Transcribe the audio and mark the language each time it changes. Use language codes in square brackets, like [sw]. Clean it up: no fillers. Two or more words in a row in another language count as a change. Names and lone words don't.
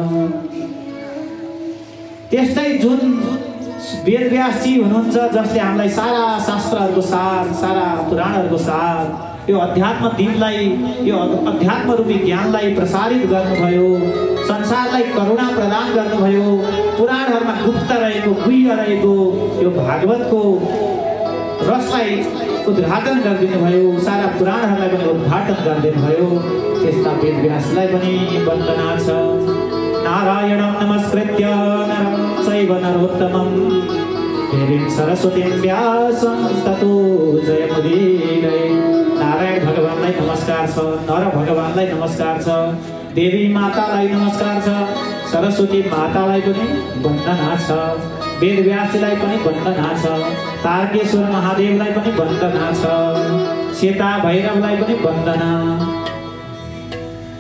[ne] त्यस्तै जुन वेदव्यासजी हुनुहुन्छ जसले हामीलाई सारा शास्त्रहरूको सार, सारा पुराणहरूको सार, यो अध्यात्म दिनलाई, यो अध्यात्म रूपी ज्ञानलाई प्रसारित गर्नुभयो, संसारलाई करुणा प्रदान गर्नुभयो। पुराणहरूमा गुप्त रहेको, गुह्य रहेको यो भागवतको रसलाई उद्घाटन गरिदिनु भयो, सारा पुराणहरूलाई पनि उद्घाटन गरिदिनु भयो। त्यस्ता वेदव्यासलाई पनि वन्दना छ। [sa] नारायणं नमस्कृत्य नरं चैव नरोत्तमं देवीं सरस्वतीं व्यासं ततो जयमुदीरये। [ne] नारायण भगवानलाई नमस्कार छ, नर भगवानलाई नमस्कार छ, देवी मातालाई नमस्कार छ, सरस्वती मातालाई पनि वन्दना छ, वेदव्यासलाई पनि वन्दना छ, तारकेश्वर महादेवलाई पनि वन्दना छ, सीता भैरवलाई पनि वन्दना।